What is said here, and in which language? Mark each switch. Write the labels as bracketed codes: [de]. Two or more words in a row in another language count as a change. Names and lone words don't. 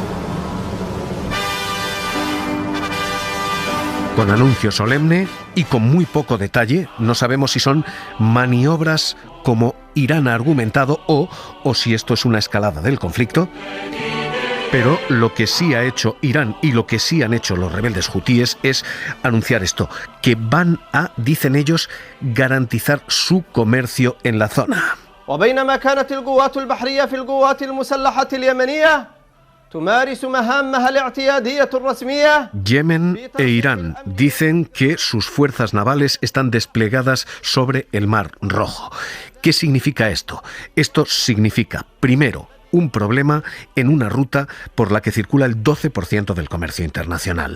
[es] Con anuncio solemne y con muy poco detalle, no sabemos si son maniobras como Irán ha argumentado o si esto es una escalada del conflicto. Pero lo que sí ha hecho Irán y lo que sí han hecho los rebeldes hutíes es anunciar esto, que van a, dicen ellos, garantizar su comercio en la zona. [ar] وبينما كانت القوات البحرية في القوات المسلحة اليمنية تمارس مهامها الاعتيادية الرسمية. [es] Yemen e Irán dicen que sus fuerzas navales están desplegadas sobre el Mar Rojo. ¿Qué significa esto? Esto significa, primero, un problema en una ruta por la que circula el 12% del comercio internacional.